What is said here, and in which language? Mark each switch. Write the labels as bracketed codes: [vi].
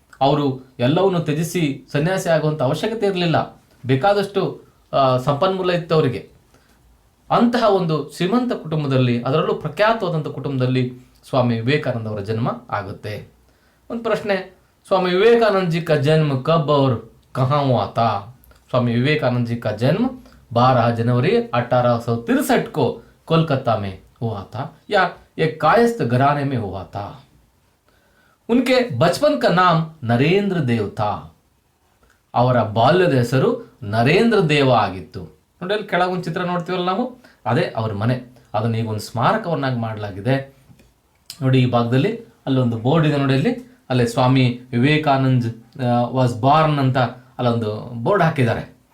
[kn] ಅವರು ಎಲ್ಲವನ್ನು ತ್ಯಜಿಸಿ ಸನ್ಯಾಸಿ ಆಗುವಂಥ ಅವಶ್ಯಕತೆ ಇರಲಿಲ್ಲ, ಬೇಕಾದಷ್ಟು ಸಂಪನ್ಮೂಲ ಇತ್ತು ಅವರಿಗೆ. ಅಂತಹ ಒಂದು ಶ್ರೀಮಂತ ಕುಟುಂಬದಲ್ಲಿ, ಅದರಲ್ಲೂ ಪ್ರಖ್ಯಾತವಾದಂಥ ಕುಟುಂಬದಲ್ಲಿ ಸ್ವಾಮಿ ವಿವೇಕಾನಂದ ಅವರ ಜನ್ಮ ಆಗುತ್ತೆ. ಒಂದು ಪ್ರಶ್ನೆ, [hi] ಸ್ವಾಮಿ ವಿವೇಕಾನಂದ ಜಿ ಕಾ ಜನ್ಮ ಕಬ್ और कहाँ हुआ था? स्वामी विवेकानंद जी का जन्म 12 जनवरी 1863 को कोलकाता में हुआ था या एक कायस्थ घराने में हुआ था. उनके बचपन का नाम नरेंद्र देव था. [kn] ಅವರ ಬಾಲ್ಯದ ಹೆಸರು ನರೇಂದ್ರ ದೇವ ಆಗಿತ್ತು. ನೋಡಿ ಅಲ್ಲಿ ಕೆಳಗೊಂದು ಚಿತ್ರ ನೋಡ್ತೀವಲ್ಲ ನಾವು, ಅದೇ ಅವ್ರ ಮನೆ. ಅದನ್ನು ಈಗ ಒಂದು ಸ್ಮಾರಕವನ್ನಾಗಿ ಮಾಡಲಾಗಿದೆ. ನೋಡಿ ಈ ಭಾಗದಲ್ಲಿ ಅಲ್ಲೊಂದು ಬೋರ್ಡ್ ಇದೆ ನೋಡಿ, ಅಲ್ಲಿ [en] Swami Vivekanand was born [kn] ಅಂತ ಅಲ್ಲೊಂದು ಬೋರ್ಡ್ ಹಾಕಿದ್ದಾರೆ.